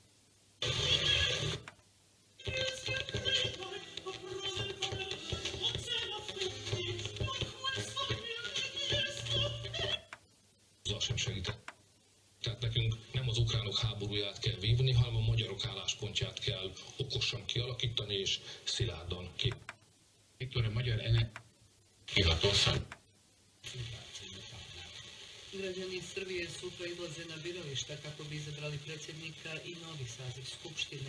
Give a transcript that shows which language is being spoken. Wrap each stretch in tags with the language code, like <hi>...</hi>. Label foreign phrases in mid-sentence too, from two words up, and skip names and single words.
<hu>sem segített. Tehát nekünk nem az ukránok háborúját kell vívni, hanem a magyarok álláspontját kell okosan kialakítani és szilárdan ki. Viktor, a magyar hivatalosan</hu> <sr>Građani Srbije sutra izlaze na birališta kako bi izabrali predsjednika i novi saziv Skupštine.</sr>